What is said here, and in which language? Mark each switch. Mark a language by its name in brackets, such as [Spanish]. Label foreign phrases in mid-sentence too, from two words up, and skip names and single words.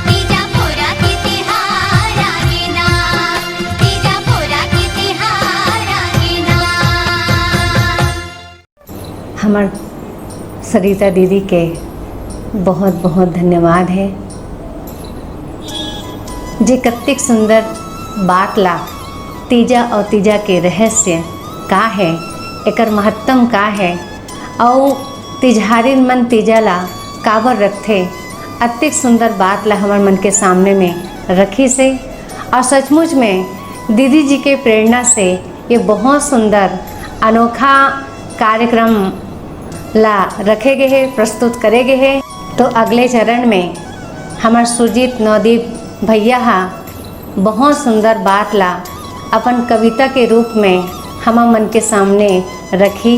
[Chhattisgarhi] हमार सरिता दीदी के बहुत बहुत धन्यवाद है, जे कत्तिक सुंदर बात ला तीजा और तीजा के रहस्य का है, एकर महत्तम का है, और तिजहारिन मन तीजा ला काबर रखते, अतिक सुंदर बात ला हमार मन के सामने में रखी से। और सचमुच में दीदी जी के प्रेरणा से ये बहुत सुंदर अनोखा कार्यक्रम ला रखे गए हैं, प्रस्तुत करे गए हैं। तो अगले चरण में हमार सुरजीत नवदीप भैया बहुत सुंदर बात ला अपन कविता के रूप में हमार मन के सामने रखी।